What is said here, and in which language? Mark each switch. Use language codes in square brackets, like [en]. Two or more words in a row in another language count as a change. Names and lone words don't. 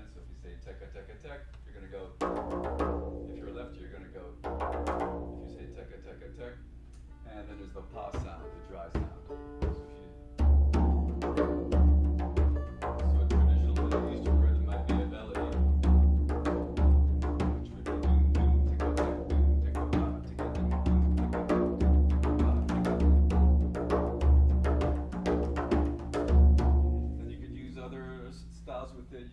[en] So if you say teka teka tek, you're going to go. If you're a lefty, you're going to go. If you say teka teka tek, and then there's the pa sound, the dry sound. So a traditional Middle Eastern rhythm might be a melody, which would be doom doom tika tek doom tika pa tika doom doom tika doom pa tika doom. Then you could use other styles with it.